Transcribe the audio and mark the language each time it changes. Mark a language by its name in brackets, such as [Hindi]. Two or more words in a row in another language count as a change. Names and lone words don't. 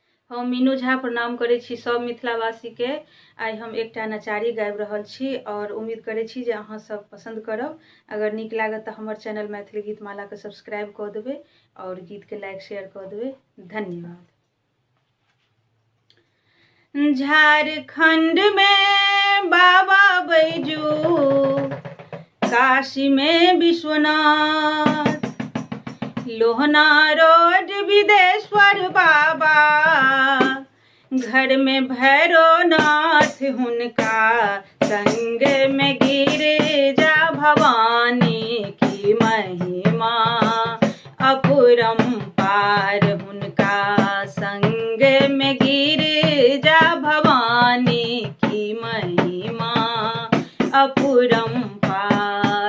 [Maithili] हम मीनू झा प्रणाम करै छी सब मिथिलावासी के। आइ हम एकटा नचारी गाबि रहल छी और उम्मीद करै छी जे अहाँ सब पसंद करब। अगर नीक लागत तऽ हमर चैनल मैथिली गीत माला के सब्सक्राइब कऽ देबै और गीत के [English] like share [Maithili] कऽ देबै। धन्यवाद। झारखंड में बाबा बैजू, काशी में विश्वनाथ, लोहना रोड विदेश्वर बाबा, घर में भैरवनाथ, हुनका संग में गिरिजा भवानी की महिमा अपरंपार, हुनका संग में गिरिजा भवानी की महिमा अपरंपार।